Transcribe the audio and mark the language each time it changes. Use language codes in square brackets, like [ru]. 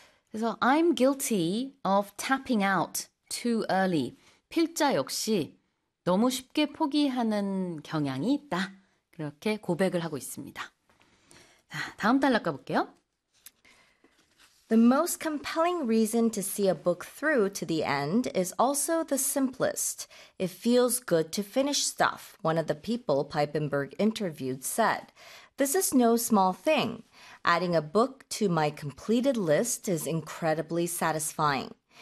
[ko] 그래서 [en] I'm guilty of tapping out too early. [ko] 필자 역시 너무 쉽게 포기하는 경향이 있다. 그렇게 고백을 하고 있습니다. 자, 다음 단락 가볼게요. [en] The most compelling reason to see a book through to the end is also the simplest. It feels good to finish stuff, one of the people Pippenberg interviewed said. This is no small thing. Adding a book to my completed list is incredibly satisfying.